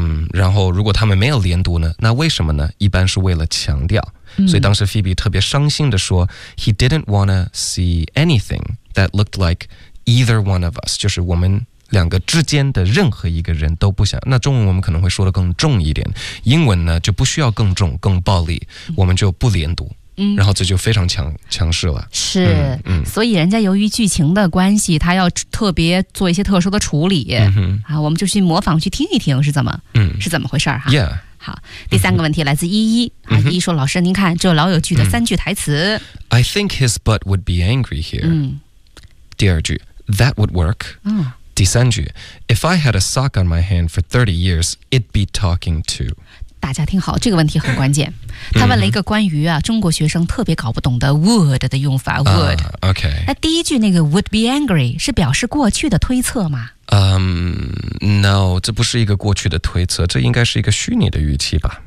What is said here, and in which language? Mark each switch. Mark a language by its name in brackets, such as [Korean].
[Chinese] 然后如果他们没有连读呢那为什么呢一般是为了强调所以当时 Phoebe 特别伤心地说 [English] He didn't want to see anything that looked like either one of us [Chinese] 就是我们两个之间的任何一个人都不想那中文我们可能会说得更重一点英文呢就不需要更重更暴力我们就不连读然后这就非常强势了是所以人家由于剧情的关系他要特别做一些特殊的处理我们就去模仿去听一听是怎么回事哈 [English] yeah [Chinese] 好第三个问题来自依依依依说老师您看这老友记的三句台词 [English] I think his butt would be angry here [Chinese] 第二句 [English] That would work [Chinese] 第三句 [English] If I had a sock on my hand for 30 years It'd be talking too [Chinese] 大家听好，这个问题很关键。他问了一个关于啊中国学生特别搞不懂的 would 的用法 would。 [English] OK。 [Chinese] 那第一句那个 [English] would be angry [Chinese] 是表示过去的推测吗？ No， 这不是一个过去的推测，这应该是一个虚拟的语气吧？